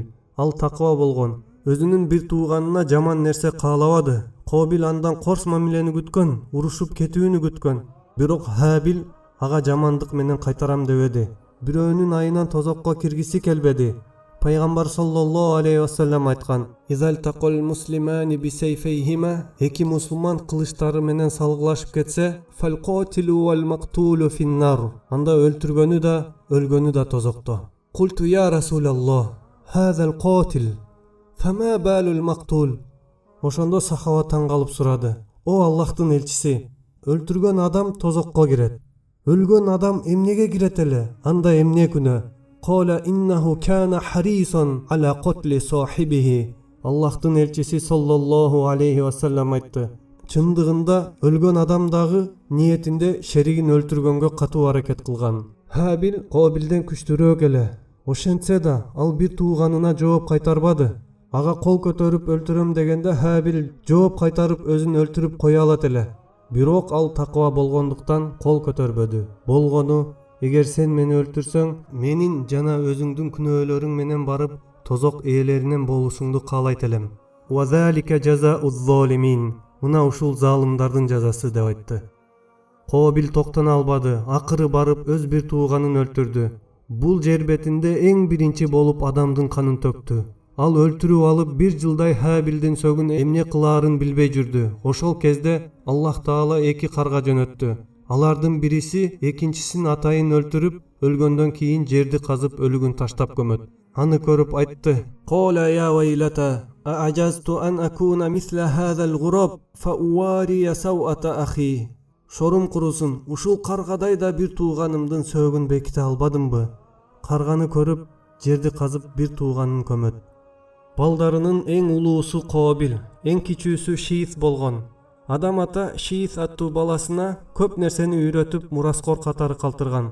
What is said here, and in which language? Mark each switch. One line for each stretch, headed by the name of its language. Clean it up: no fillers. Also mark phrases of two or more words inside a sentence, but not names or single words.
Kyrgyz: Ал такыба болгон, өзүнүн бир тууганына жаман нерсе каалабады. Кобил андан корс мамилени күткөн, урушуп кетүүнү күткөн. Бирок Хабил ага жамандык менен кайтарам дебеди. Бирөөнүн айынан тозокко киргиси келбеди. Пайгамбар
Arabic: صلى الله عليه وسلم
Kyrgyz: айткан:
Arabic: "إذا التقى المسلمان بسيفيهما",
Kyrgyz: эки мусулман кылычтары менен салгылашып кетсе,
Arabic: "فالقاتل والمقتول في النار",
Kyrgyz: анда өлтүргөнү да, өлгөнү да тозокто.
Arabic: قلت يا رسول الله هذا القاتل فما بال المقتول?"
Kyrgyz: Ошондо сахаба таң калып сурады: "О Аллахтын элчиси, өлтүргөн адам тозокко кирет. Өлгөн адам эмнеге кирет эле? Анда эмне күнөө?"
Arabic: قال إنه كان حريصا على قتل صاحبه.
Kyrgyz: Аллахтын элчиси
Arabic: صلى الله عليه وسلم
Kyrgyz: айтты: чындыгында өлгөн адам дагы ниетинде шеригин өлтүргөнгө катуу аракет кылган. Хабил Кобилден күчтүүрөөк эле. Ошентсе да ал бир тууганына жооп кайтарбады. Ага кол көтөрүп өлтүрөм дегенде Хабил жооп кайтарып өзүн өлтүрүп кое алат эле. Бирок ал такыба болгондуктан кол көтөрбөдү. Болгону: эгер сен мени өлтүрсөң, менин жана өзүңдүн күнөөлөрүң менен барып тозок ээлеринен болушуңду каалайт элем.
Arabic: وذلك جزاء الظالمين.
Kyrgyz: Мына ушул залымдардын жазасы деп айтты. Кобил токтоно албады, акыры барып өз бир тууганын өлтүрдү. Бул жер бетинде эң биринчи болуп адамдын канын төктү. Ал өлтүрүп алып бир жылдай Хабилдин сөгүн эмне кылаарын билбей жүрдү. Ошол кезде Аллах Таала эки карга жөнөттү. Алардын бириси экинчисин атайын өлтүрүп, өлгөндөн кийин жерди казып өлүгүн таштап көмөт. Аны көрүп айтты:
Arabic: "قال يا ويلتا أعجزت أن أكون مثل هذا الغراب فأواري سوأة أخي."
Kyrgyz: Шорум курусун, ушул каргадай да бир тууганымдын сөөгүн беките албадымбы? Карганы көрүп, жерди казып бир тууганын көмөт. Балдарынын эң улуусу Кобил, эң кичүүсү Шиис болгон. Адам ата Шиис аттуу баласына көп нерсени үйрөтүп мураскор катары калтырган.